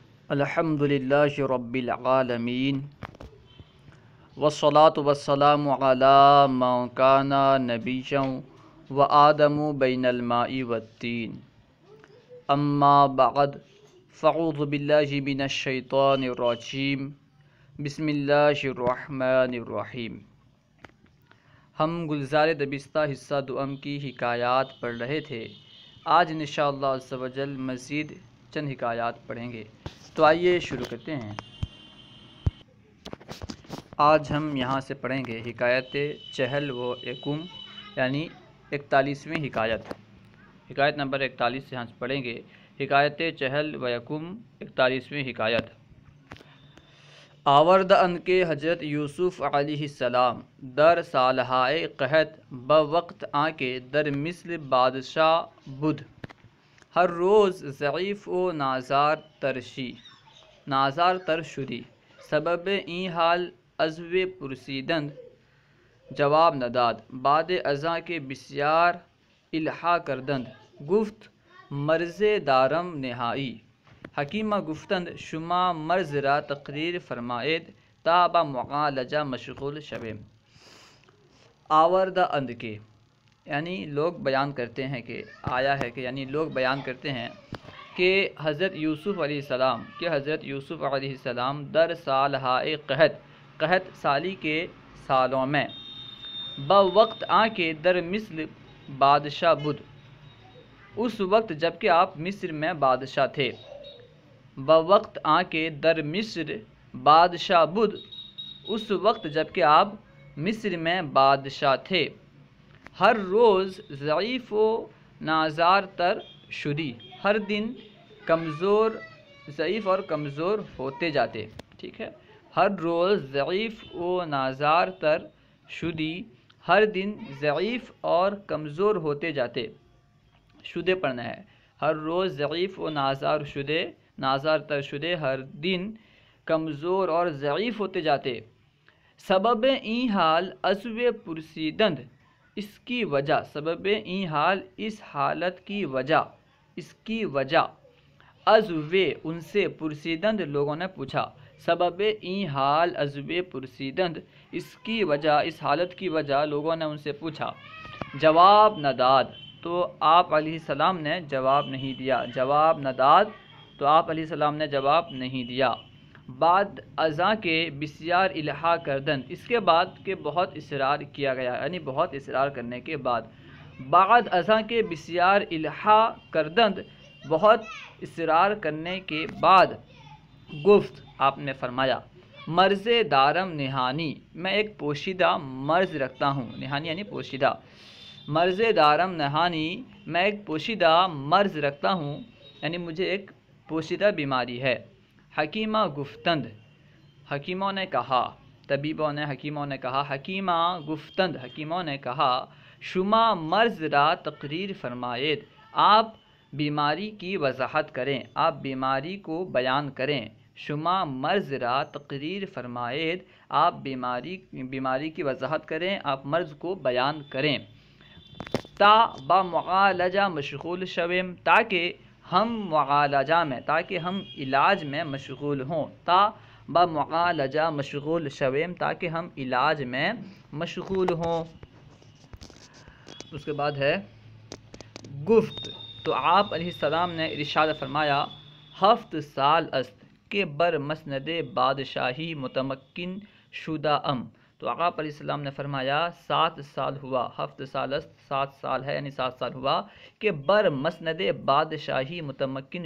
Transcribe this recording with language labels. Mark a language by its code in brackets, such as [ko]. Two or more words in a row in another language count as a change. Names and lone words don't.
[ar] الحمد للہ رب العالمین والصلاة والسلام علی من کان نبیا وآدم بین الماء والطین اما بعد فاعوذ باللہ من الشیطان الرجیم بسم اللہ الرحمن الرحیم۔ [ur] ہم گلزار دبستہ حصہ دوم کی حکایات پڑھ رہے تھے۔ آج [ar] انشاءاللہ عز و جل [ur] مزید چند حکایات پڑھیں گے، تو آئیے شروع کرتے ہیں۔ آج ہم یہاں سے پڑھیں گے [fa] حکایت چہل و یکم [ur] یعنی 41ویں حکایت۔ حکایت نمبر 41 سے ہم پڑھیں گے [fa] حکایت چہل و یکم [ur] 41ویں حکایت۔ [fa] آورد ان کے حضرت یوسف [ar] علیہ السلام [fa] در سالہائے قحط بوقت آن کے در مصر بادشاہ بدھ، ہر روز ضعیف و نازار تر شدی، سبب این حال عزو پرسیدند جواب نداد، بعد ازاں کے بسیار الحاح کردند، گفت مرض دارم نہائی، حکیمہ گفتند شما مرض را تقریر فرمائید تا با معالجہ مشغول شویم۔ آوردہ اند کے [ur] یعنی لوگ بیان کرتے ہیں کہ آیا ہے کہ یعنی لوگ بیان کرتے ہیں کہ حضرت یوسف [ar] علیہ السلام [fa] در سالہائے [ur] قحط سالی کے سالوں میں، [fa] بوقت آن کے در مصر بادشاہ بدھ، [ur] اس وقت جبکہ آپ مصر میں بادشاہ تھے، [fa] بوقت آن کے در مصر بادشاہ بدھ، [ur] اس وقت جبکہ آپ مصر میں بادشاہ تھے، [fa] ہر روز ضعیف و نازار تر شدی، [ur] ہر دن ضعیف اور کمزور ہوتے جاتے، ٹھیک ہے، [fa] ہر روز ضعیف و نازار تر شدی، [ur] ہر دن ضعیف اور کمزور ہوتے جاتے، [fa] شدے [ur] پڑھنا ہے، [fa] ہر روز ضعیف و نازار تر شدے، [ur] ہر دن کمزور اور ضعیف ہوتے جاتے، [fa] سبب این حال عزو پرسیدند، [ur] اس کی وجہ، [fa] سبب این حال [ur] اس حالت کی وجہ، اس کی وجہ، عزو ان سے، پرسیدند لوگوں نے پوچھا، [fa] سبب این حال عزو پرسیدند، [ur] اس کی وجہ، اس حالت کی وجہ لوگوں نے ان سے پوچھا، [fa] جواب نہ داد [ur] تو آپ علیہ السلام نے جواب نہیں دیا، [fa] جواب نہ داد [ur] تو آپ علیہ السلام نے جواب نہیں دیا، [fa] بعد ازاں کے بسیار الحاح کردند، [ur] اس کے بعد کہ بہت اصرار کیا گیا، یعنی بہت اصرار کرنے کے بعد، [fa] بعد ازاں کے بسیار الحاح کردند، [ur] بہت اصرار کرنے کے بعد، گفت آپ نے فرمایا، مرض [fa] دارم نہانی، [ur] میں ایک پوشیدہ مرض رکھتا ہوں، نہانی یعنی پوشیدہ، [fa] مرض دارم نہانی، [ur] میں ایک پوشیدہ مرض رکھتا ہوں، یعنی مجھے ایک پوشیدہ بیماری ہے، [fa] حکیمہ گفتند، [ur] حکیموں نے کہا، طبیبوں نے، حکیموں نے کہا، [fa] حکیمہ گفتند، [ur] حکیموں نے کہا، [fa] شما مرض را تقریر فرمائید، [ur] آپ بیماری کی وضاحت کریں، آپ بیماری کو بیان کریں، [fa] شما مرض را تقریر فرمائید، [ur] آپ بیماری کی وضاحت کریں، آپ مرض کو بیان کریں، [fa] تا با معالجہ مشغول شویم، [ur] تاکہ ہم معالجہ میں، تاکہ ہم علاج میں مشغول ہوں، [fa] تا با معالجہ مشغول شویم، [ur] تاکہ ہم علاج میں مشغول ہوں۔ اس کے بعد ہے گفت، تو آپ علیہ السلام نے ارشاد فرمایا، [fa] 7 سال است کہ بر مسند بادشاہی متمکن شدہ ام، [ur] تو آپ علیہ السلام نے فرمایا 7 سال ہوا، [fa] 7 سال است، [ur] 7 سال ہے یعنی 7 سال ہوا [fa] کہ بر مسند بادشاہی متمکن